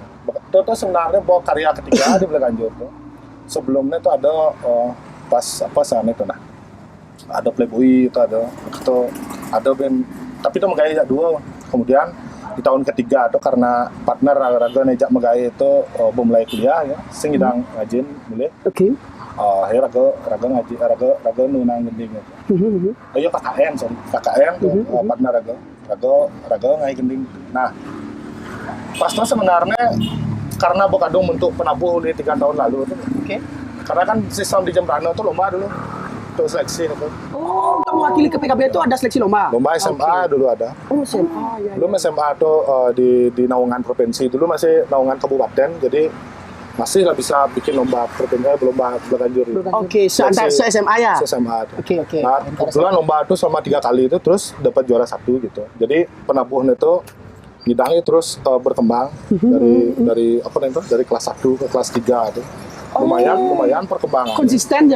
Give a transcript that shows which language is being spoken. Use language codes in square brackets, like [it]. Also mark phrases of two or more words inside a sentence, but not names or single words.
[id] Dot tuh sebenarnya bawa karya ketiga di Bleganjur tuh. Sebelumnya tuh ada pas apa sana itu nah. Ada Playboy itu ada band tapi itu megaya dua. Kemudian di tahun ketiga tuh karena partner raga nejak megaya itu mulai kuliah ya, [ban] sing idang ngajin [id] boleh. Oke. [ban] Akhirnya raga ngaji raga nunang gending gitu. Ayo KKN tuh partner raga ngai gending. [id] Nah, pas itu sebenarnya karena Bokadung bentuk penabuh di 3 tahun lalu tuh. Oke. Karena kan sistem di Jembrano tuh lomba dulu. Tuh seleksi gitu. Oh, untuk mewakili ke PKB itu ada seleksi lomba. Lomba SMA dulu ada. Oh, SMA ya. Belum SMA tuh di naungan provinsi, dulu masih naungan kabupaten. Jadi masih lah bisa bikin lomba provinsi, lomba Bleganjur. Oke, seantar SMA ya. SMA tuh. Oke. Nah, kebetulan lomba itu selama 3 kali itu terus dapat juara 1 gitu. Jadi penabuhan itu bidangnya terus berkembang dari apa namanya dari kelas 1 ke kelas 3 tuh. Lumayan perkembangan. Konsisten ya.